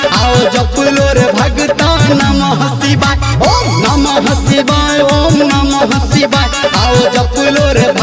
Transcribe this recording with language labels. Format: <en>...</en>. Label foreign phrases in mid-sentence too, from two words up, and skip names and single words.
<hi>आओ जप लो रे भगता</hi> <sa>नमः शिवाय, ओम नमः शिवाय, ओम नमः शिवाय।</sa> <hi>आओ जप लो</hi>